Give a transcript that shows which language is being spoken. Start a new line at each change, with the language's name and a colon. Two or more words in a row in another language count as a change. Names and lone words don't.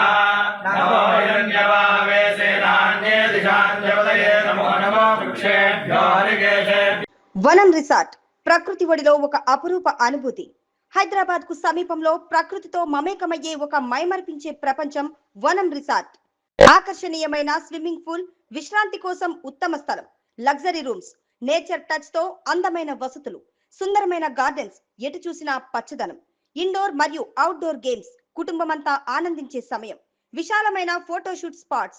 Sanskrit: नमो हिरण्यवाहवे सेनान्ये दिशाञ्जवदये नमो नमो वृक्षेभ्यो हरिकेशेभ्यो।
Telugu: వనం రిసార్ట్ ప్రకృతి ఒడిలో ఒక అపురూప అనుభూతి. హైదరాబాద్ కు సమీపంలో ప్రకృతితో మమేకమయ్యే ఒక మైమర్పించే ప్రపంచం వనం రిసార్ట్. ఆకర్షణీయమైన
English: swimming pool,
Telugu: విశ్రాంతి కోసం ఉత్తమ స్థలం,
English: luxury rooms, nature touch
Telugu: తో అందమైన వసతులు, సుందరమైన గార్డెన్స్, ఎటు చూసినా పచ్చదనం, ఇండోర్ మరియు
English: outdoor games,
Telugu: కుటుంబమంతా ఆనందించే సమయం, విశాలమైన
English: photoshoot spots.